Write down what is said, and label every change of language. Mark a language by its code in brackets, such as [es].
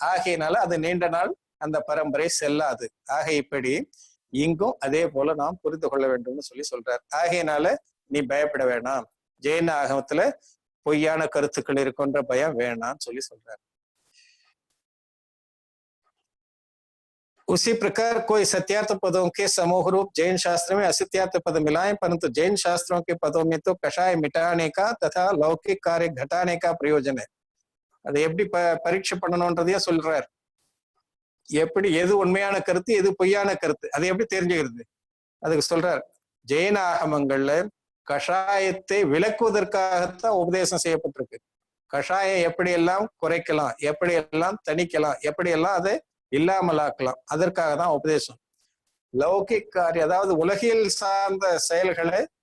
[ta] ஆகையினால அது நீண்ட நாள் அந்த பரம்பரை செல்லாது. ஆக இப்படி இங்கும் அதே போல நாம் புரிந்து கொள்ள வேண்டும்னு சொல்றார். ஆகையினால நீ பயப்பட வேணாம், ஜெயின ஆகமத்துல பொய்யான கருத்துக்கள் இருக்குன்ற பயம் வேணாம்னு சொல்றார். [hi] उसी प्रकार कोई सत्यार्थ पदों के समूह रूप जैन शास्त्र में असत्यार्थ पद मिलाएं, परंतु जैन शास्त्रों के पदों में तो कषाय मिटाने का तथा लौकिक कार्य घटाने का प्रयोजन है. [ta] அதை எப்படி பரீட்சை பண்ணணும்ன்றதையே சொல்றார். எப்படி எது உண்மையான கருத்து எது பொய்யான கருத்து அதை எப்படி தெரிஞ்சுக்கிறது அதுக்கு சொல்றார். ஜெயின ஆகமங்கள்ல கஷாயத்தை விளக்குவதற்காகத்தான் உபதேசம் செய்யப்பட்டிருக்கு. கஷாயம் எப்படியெல்லாம் குறைக்கலாம், எப்படியெல்லாம் தணிக்கலாம், எப்படியெல்லாம் அதை இல்லாமலாக்கலாம், அதற்காக தான் உபதேசம். லௌகிக் காரியம் அதாவது உலகியல் சார்ந்த செயல்களை